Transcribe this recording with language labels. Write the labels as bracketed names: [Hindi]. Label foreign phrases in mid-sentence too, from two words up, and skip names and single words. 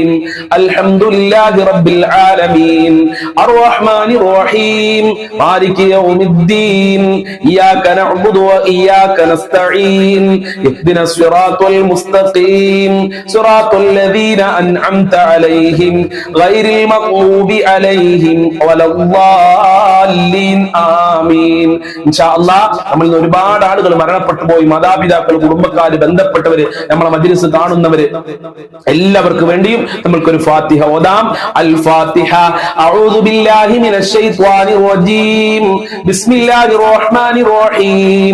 [Arabic] الحمد لله رب العالمين الرحمن الرحيم مالك يوم الدين إياك نعبد وإياك نستعين اهدنا الصراط المستقيم صراط الذين أنعمت عليهم غير المغضوب عليهم ولا الضالين آمين. إن شاء الله [Malayalam] നമ്മൾ ഒരുപാട് ആളുകൾ മരണപ്പെട്ടു പോയി, മാതാപിതാക്കൾ, കുടുംബക്കാർ, ബന്ധപ്പെട്ടവര്, നമ്മളെ മജ്ലിസ് കാണുന്നവര് എല്ലാവർക്കും വേണ്ടിയും നമ്മൾക്കൊരു ഫാത്തിഹ ഓതാം. [Arabic] الفاتحة. أعوذ بالله من الشيطان الرجيم. بسم الله الرحمن الرحيم.